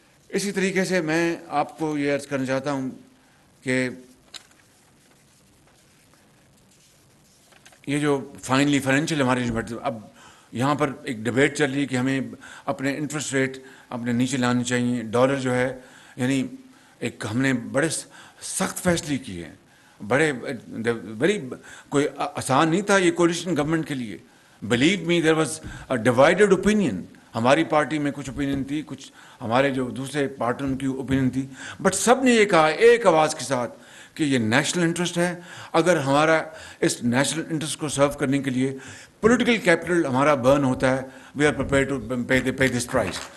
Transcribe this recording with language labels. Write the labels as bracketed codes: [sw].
[ur] اسی طریقے سے میں آپ کو یہ عرض کرنا چاہتا ہوں کہ یہ جو فائنلی فائنینشیل ہماری, اب یہاں پر ایک ڈبیٹ چل رہی ہے کہ ہمیں اپنے انٹرسٹ ریٹ اپنے نیچے لانے چاہیے. ڈالر جو ہے یعنی ایک ہم نے بڑے سخت فیصلے کیے ہیں, بڑے ویری, کوئی آسان نہیں تھا یہ کولیشن گورنمنٹ کے لیے. [en] Believe me there was a divided opinion. [ur] ہماری پارٹی میں کچھ اوپینین تھی, کچھ ہمارے جو دوسرے پارٹنر کی اوپینین تھی, بٹ سب نے یہ کہا ایک آواز کے ساتھ کہ یہ نیشنل انٹرسٹ ہے. اگر ہمارا اس نیشنل انٹرسٹ کو سرو کرنے کے لیے پولیٹیکل کیپٹل ہمارا برن ہوتا ہے, [en] We are prepare to pay this price.